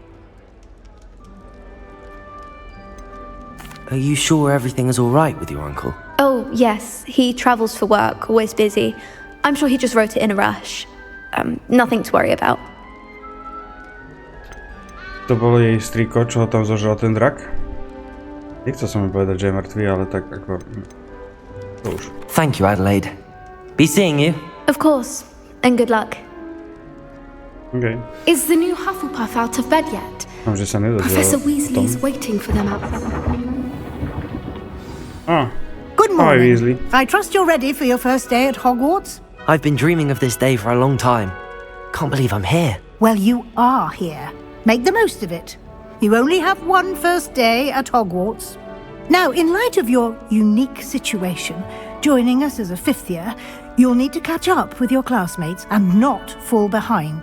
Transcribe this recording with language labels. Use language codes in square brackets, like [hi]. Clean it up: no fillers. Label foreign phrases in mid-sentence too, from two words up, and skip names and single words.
[en] Are you sure everything is all right with your uncle? Oh, yes, he travels for work, always busy. I'm sure he just wrote it in a rush. Nothing to worry about. [sk] To bol jej striko, čo ho tam zožral ten drak? Nechcel som mi povedať, že je mŕtvý, ale tak ako... To už. [en] Thank you, Adelaide. Be seeing you. Of course, and good luck. Okay. Is the new Hufflepuff out of bed yet? [sk] Mám, že sa nedozvedel [en] Professor [sk] o [en] Weasley is [sk] tom. [en] waiting for them outside. Good Hi, morning. Weasley. I trust you're ready for your first day at Hogwarts? I've been dreaming of this day for a long time. Can't believe I'm here. Well, you are here. Make the most of it. You only have one first day at Hogwarts. Now, in light of your unique situation, joining us as a fifth year, you'll need to catch up with your classmates and not fall behind.